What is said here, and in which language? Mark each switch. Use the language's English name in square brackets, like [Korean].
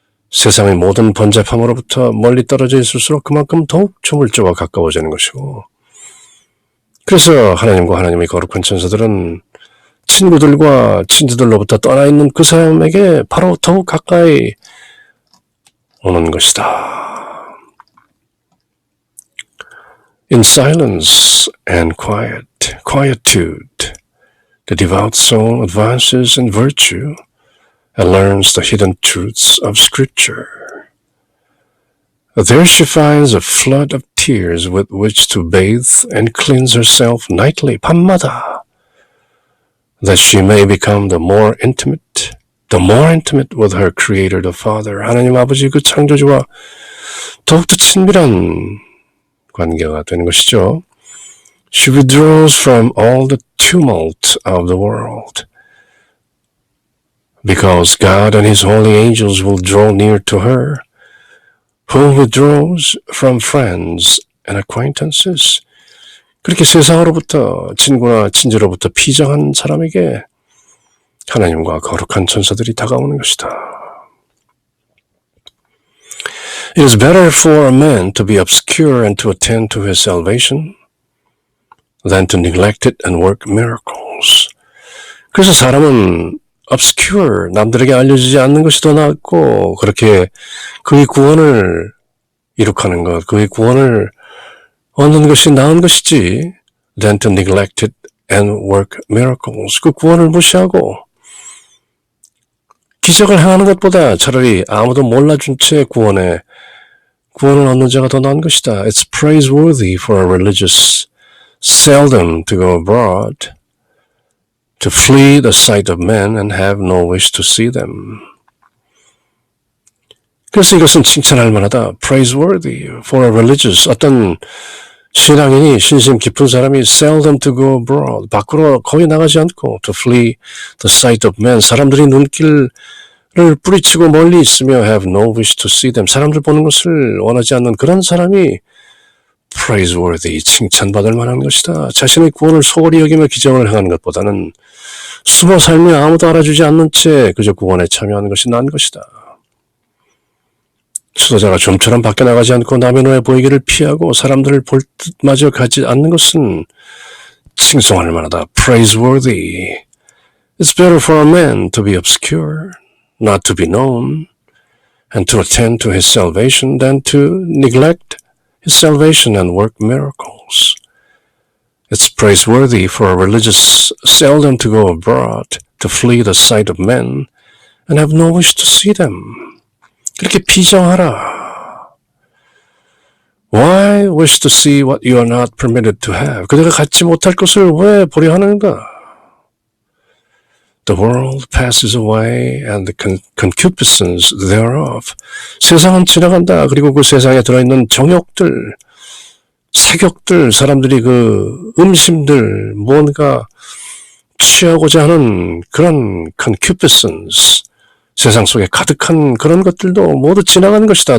[Korean] 세상의 모든 번잡함으로부터 멀리 떨어져 있을수록 그만큼 더욱 조물주와 가까워지는 것이고, 그래서 하나님과 하나님의 거룩한 천사들은 친구들과 친지들로부터 떠나 있는 그 사람에게 바로 더욱 가까이 오는 것이다. [English] In silence and quietude, the devout soul advances in virtue and learns the hidden truths of Scripture. There she finds a flood of tears with which to bathe and cleanse herself nightly, [Korean] 밤마다, [English] that she may become the more intimate with her Creator, the Father. [Korean] 하나님 아버지 그 창조주와 더욱더 친밀한 관계가 되는 것이죠. [English] She withdraws from all the tumult of the world, because God and His holy angels will draw near to her, who withdraws from friends and acquaintances. [Korean] 그렇게 세상으로부터 친구나 친지로부터 피정한 사람에게 하나님과 거룩한 천사들이 다가오는 것이다. [English] It is better for a man to be obscure and to attend to his salvation than to neglect it and work miracles. [Korean] 그래서 사람은 obscure, 남들에게 알려지지 않는 것이 더 낫고 그렇게 그의 구원을 이룩하는 것, 그의 구원을 얻는 것이 나은 것이지 [English] than to neglect it and work miracles. [Korean] 그 구원을 무시하고 기적을 행하는 것보다 차라리 아무도 몰라준 채 구원을 얻는 자가 더 나은 것이다. [English] It's praiseworthy for a religious seldom to go abroad, to flee the sight of men and have no wish to see them. [Korean] 그래서 이것은 칭찬할 만하다. [English] praiseworthy for a religious, [Korean] 어떤 신앙인이 신심 깊은 사람이 [English] seldom to go abroad, [Korean] 밖으로 거의 나가지 않고 [English] to flee the sight of men, [Korean] 사람들이 눈길을 뿌리치고 멀리 있으며 [English] have no wish to see them, [Korean] 사람들 보는 것을 원하지 않는 그런 사람이 praiseworthy, 칭찬받을 만한 것이다. 자신의 구원을 소홀히 여기며 기적을 행하는 것보다는 숨어 살며 아무도 알아주지 않는 채 그저 구원에 참여하는 것이 나은 것이다. 지도자가 좀처럼 밖에 나가지 않고 남의 눈에 보이기를 피하고 사람들을 볼 듯마저 가지 않는 것은 칭송할 만하다. [English] praiseworthy. It's better for a man to be obscure, not to be known, and to attend to his salvation than to neglect his salvation and work miracles. It's praiseworthy for a religious seldom to go abroad, to flee the sight of men, and have no wish to see them. [Korean] 그렇게 비정하라. [English] Why wish to see what you are not permitted to have? [Korean] 그대가 갖지 못할 것을 왜 보려 하는가? [English] The world passes away and the concupiscence thereof. [Korean] 세상은 지나간다. 그리고 그 세상에 들어있는 정욕들, 색욕들, 사람들이 그 음심들, 뭔가 취하고자 하는 그런 concupiscence, 세상 속에 가득한 그런 것들도 모두 지나가는 것이다.